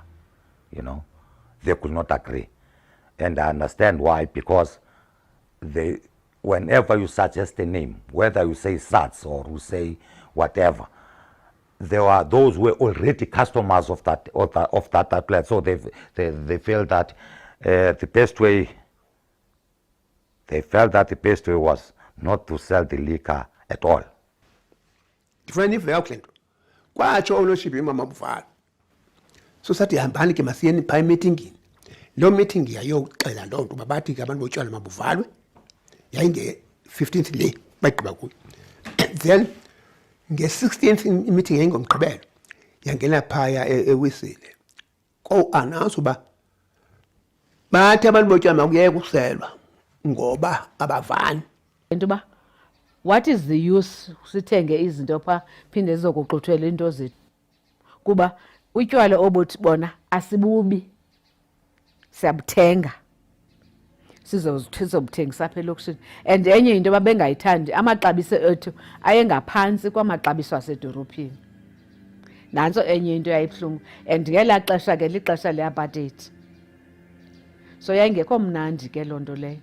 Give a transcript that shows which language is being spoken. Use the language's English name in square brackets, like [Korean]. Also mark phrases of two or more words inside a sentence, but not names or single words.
[English] You know, they could not agree. And I understand why, because whenever you suggest a name, whether you say SATS or you say whatever, there are those who were already customers of that outlet. So they felt that the best way was not to sell the liquor at all. [Xhosa] Kwatsho ownership imama Bufalo. So sathi hambani ke masiyeni pha meeting. Lo meeting yayoxela loo nto babathi ke abantu botshwala mabuvalwe. Yayinge 15th le bagqiba kuyo. Then nge-16th meeting yayingomgqibelo. Yangena phaya ewisile. Ko announce uba bathi abantu botshwala makuyeke ukuselwa ngoba abavani. Into ba [English] what is the use [Xhosa] sithenge izinto pha phinde zizokuxuthwela into zethu kuba utywala obuthi bona asibubi siyabuthenga sizobuthengisa apha elokishini and enye into babengayithandi amaxabiso ethu ayengaphantsi kwamaxabiso asedorophini nantso enye into yayibuhlungu and ngelaa xesha ke lixesha le-apartheid So yayingekho mnandi ke loo nto leyo.